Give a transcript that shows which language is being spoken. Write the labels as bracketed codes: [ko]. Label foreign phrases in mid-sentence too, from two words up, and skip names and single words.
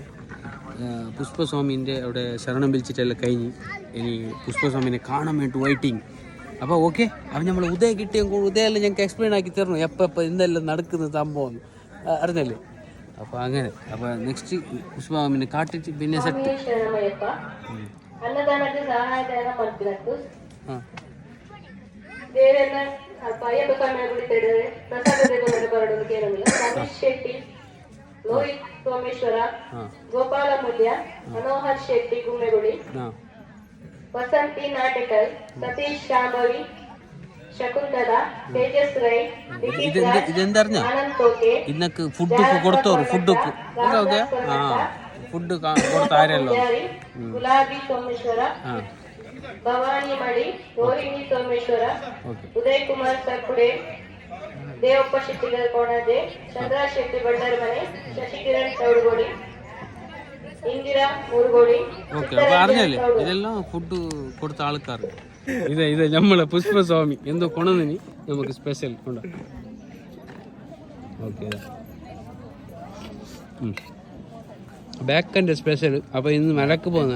[ml] പുഷ്പസ്വാമീൻ്റെ അവിടെ ശരണം വിളിച്ചിട്ടെല്ലാം കഴിഞ്ഞ് ഇനി പുഷ്പസ്വാമീനെ കാണാൻ വേണ്ടി വെയിറ്റിങ്. അപ്പോൾ ഓക്കെ, അപ്പം നമ്മൾ ഉദയം കിട്ടിയെങ്കിൽ ഉദയെല്ലാം ഞങ്ങൾക്ക് എക്സ്പ്ലെയിൻ ആക്കി തരണം എപ്പോൾ എന്തെല്ലാം നടക്കുന്ന സംഭവം അറിഞ്ഞല്ലേ. അപ്പോൾ അങ്ങനെ അപ്പോൾ നെക്സ്റ്റ് പുഷ്പസ്വാമീനെ കാട്ടിട്ട് പിന്നെ സെറ്റ്. [kn] ಅನ್ನದಾನಕ್ಕೆ ಸಹಾಯಧನ ಮಾಡ್ತಿರತ್ತು ದೇವರನ್ನ ಅಯ್ಯಪ್ಪ ಸ್ವಾಮಿ ಕುಳಿತಿದ್ದಾರೆ. ಪ್ರಸಾದ ತೆಗೆದುಕೊಂಡು ಬರಲು ಕೇಳಲಿಲ್ಲ. ರಮೇಶ್ ಶೆಟ್ಟಿ, ಲೋಹಿತ್ ಸೋಮೇಶ್ವರ, ಗೋಪಾಲ ಮೂಲ್ಯ, ಮನೋಹರ್ ಶೆಟ್ಟಿ ಗುಮ್ಮೆಗುಡಿ, ವಸಂತಿ ನಾಟಕಲ್, ಸತೀಶ್ ಶಾಂಭವಿ, ಶಕುಂತಲಾ, ತೇಜಸ್ ರೈ, ಆನಂದ್ ತೋಕೆ [ml] ഇന്നക്ക് ഫുഡ് കൊടുത്തോರು ഫുഡ് കൊടുത്ത ആരല്ലോ [kn] ಗುಲಾಬಿ ಸೋಮೇಶ್ವರ, ಭವಾನಿ ಮಡಿ, ರೋಹಿಣಿ ಸೋಮೇಶ್ವರ, ಉದಯ್ ಕುಮಾರ್ ಸರ್ಕುಡೆ, ದೇವಪ್ಪ ಶೆಟ್ಟಿಗರ ಕೋಣದೆ, ಚಂದ್ರ ಶೆಟ್ಟಿ ಬಳ್ಳಾರಮನೆ, ಶಶಿಕಿರಣ್ ಚೌಡಗೋಡಿ, ಇಂದಿರಾ ಮೂರುಗೋಡಿ. [ml] അറിഞ്ഞല്ലേ ഇതെല്ലാം ഫുഡ് കൊടുത്ത ആൾക്കാർ. ഇത് നമ്മളെ പുഷ്പസ്വാമി എന്തോ കൊണ്ടുവന്നിനി നമുക്ക് സ്പെഷ്യൽ കൊണ്ട. ഓക്കെ ബാക്കിൻ്റെ സ്പെഷ്യൽ. അപ്പോൾ ഇന്ന് മലക്ക് പോകുന്നത്.